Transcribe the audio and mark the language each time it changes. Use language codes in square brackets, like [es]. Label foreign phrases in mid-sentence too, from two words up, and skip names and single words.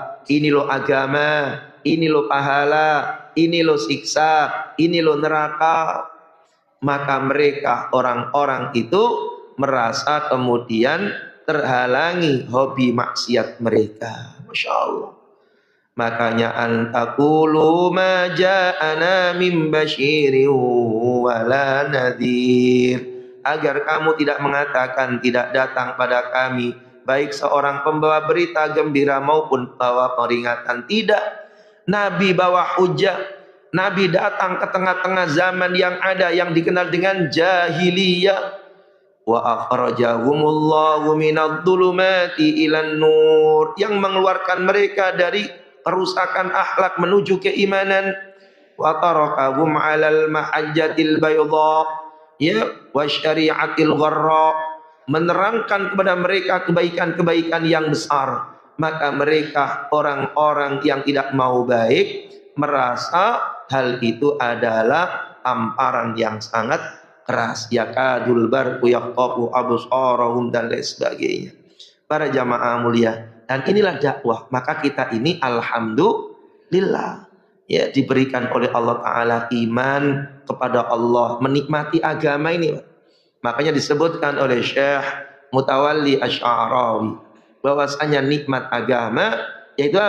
[id] Ini loh agama, ini loh pahala, ini loh siksa, ini loh neraka. Maka mereka, orang-orang itu merasa kemudian terhalangi hobi maksiat mereka. [ar] ما شاء الله. Makanya أن تقولوا ما جاءنا من بشير ولا نذير, [id] agar kamu tidak mengatakan tidak datang pada kami baik seorang pembawa berita gembira maupun bawa peringatan. Tidak. Nabi bawa hujah. Nabi datang ke tengah-tengah zaman yang ada yang dikenal dengan jahiliyah. [ar] وأخرجهم الله من الظلمات إلى النور, [id] yang mengeluarkan mereka dari kerusakan akhlak menuju keimanan. [ar] وتركهم على المحجة البيضاء, ya, وشريعة الغراء, [id] menerangkan kepada mereka kebaikan-kebaikan yang besar. Maka mereka, orang-orang yang tidak mau baik, merasa hal itu adalah tamparan yang sangat keras. [ar] يكاد البرق يخطف أبصارهم [id] dan lain sebagainya. Para jamaah mulia, dan inilah dakwah. Maka kita ini alhamdulillah, ya, diberikan oleh Allah Ta'ala iman kepada Allah, menikmati agama ini. Makanya disebutkan oleh Syekh Mutawalli Asy'arawi bahwasanya nikmat agama yaitu apa?